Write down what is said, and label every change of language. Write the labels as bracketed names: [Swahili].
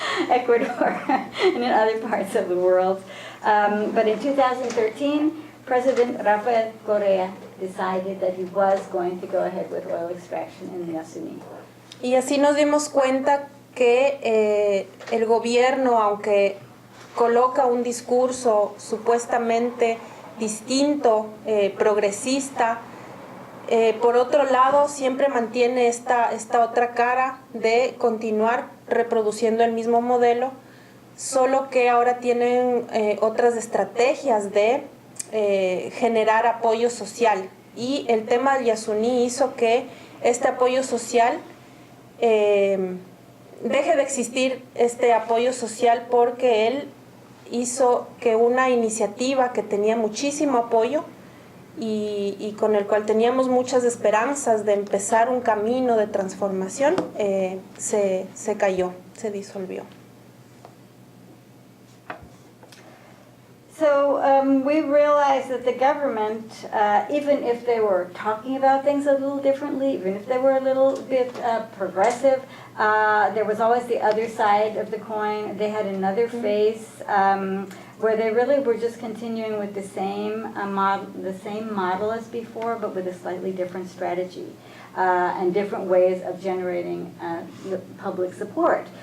[English] Ecuador and in other parts of the world. But in 2013, President Rafael Correa decided that he was going to go ahead with oil extraction in Yasuní. [Spanish] Y así nos dimos cuenta que el gobierno, aunque coloca un discurso supuestamente distinto, progresista, por otro lado siempre mantiene esta otra cara de continuar reproduciendo el mismo modelo, solo que ahora tienen otras estrategias de generar apoyo social. Y el tema del Yasuní hizo que este apoyo social deje de existir, este apoyo social, porque él hizo que una iniciativa que tenía muchísimo apoyo y con el cual teníamos muchas esperanzas de empezar un camino de transformación, se cayó, se disolvió. [English] So we realized that the government, even if they were talking about things a little differently, even if they were a little bit progressive, there was always the other side of the coin. They had another face where they really were just continuing with the same model as before, but with a slightly different strategy and different ways of generating public support.